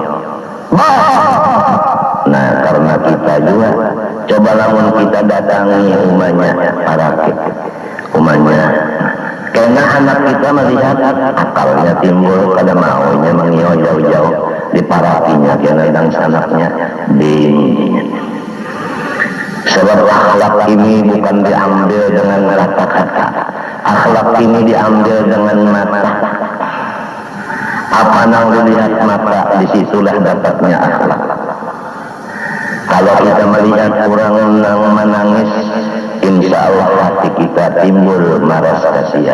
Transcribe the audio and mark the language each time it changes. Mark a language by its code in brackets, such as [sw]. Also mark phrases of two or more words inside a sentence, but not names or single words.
[bjn] Nah, karena kita juga coba lamun kita datangi umahnya para umahnya, karena anak kita melihat akalnya timbul kada maunya mengiau jauh-jauh di parapinya kena dan sanaknya dingin. [id] Sebab akhlak ini bukan diambil dengan kata-kata, akhlak ini diambil dengan mata. Apa yang dilihat mata, disitulah dapatnya akhlak. Kalau kita melihat orang yang menangis, [ar] إن شاء الله [id] hati kita timbul [bjn] maras kasihan.